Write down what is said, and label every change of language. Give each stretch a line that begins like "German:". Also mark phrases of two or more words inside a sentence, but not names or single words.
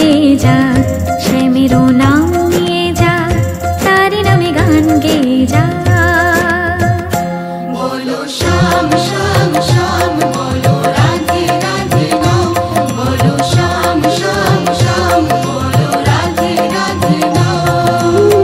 Bangla: যা শ্যামেরও নাম নিয়ে যা তারি নামে গান গেয়ে যা
Hindi: बोलो श्याम श्याम श्याम बोलो राधे राधे नाम बोलो श्याम श्याम श्याम बोलो राधे राधे नाम